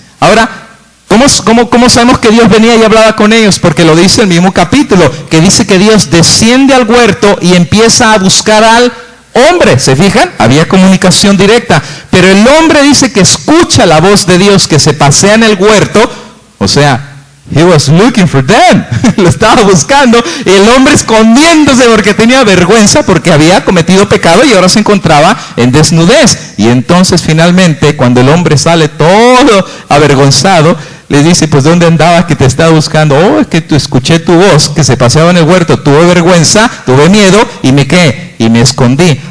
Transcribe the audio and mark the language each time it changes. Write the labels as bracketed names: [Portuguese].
[Spanish] Ahora, ¿cómo sabemos que Dios venía y hablaba con ellos? Porque lo dice el mismo capítulo, que dice que Dios desciende al huerto y empieza a buscar al hombre. ¿Se fijan? Había comunicación directa. Pero el hombre dice que escucha la voz de Dios que se pasea en el huerto. O sea, [English] he was looking for them. [Spanish] Lo estaba buscando. Y el hombre escondiéndose porque tenía vergüenza, porque había cometido pecado y ahora se encontraba en desnudez. Y entonces finalmente, cuando el hombre sale todo avergonzado, le dice, pues ¿dónde andabas que te estaba buscando? Oh, es que escuché tu voz que se paseaba en el huerto. Tuve vergüenza, tuve miedo y me escondí.